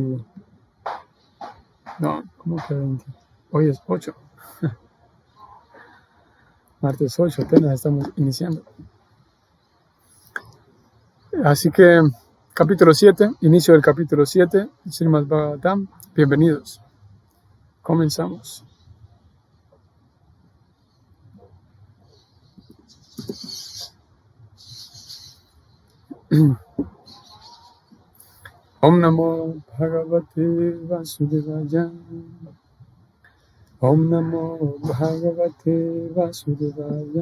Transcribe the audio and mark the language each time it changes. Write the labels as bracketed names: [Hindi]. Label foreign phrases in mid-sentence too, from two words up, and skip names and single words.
[Spanish] No, ¿cómo que 20? Hoy es 8. Martes 8, apenas estamos iniciando. Así que, capítulo 7, inicio del capítulo 7, Srimad Bhagavatam. Bienvenidos. Comenzamos. [Sanskrit] Om Namo Bhagavate Vasudevaya. Om Namo Bhagavate Vasudevaya.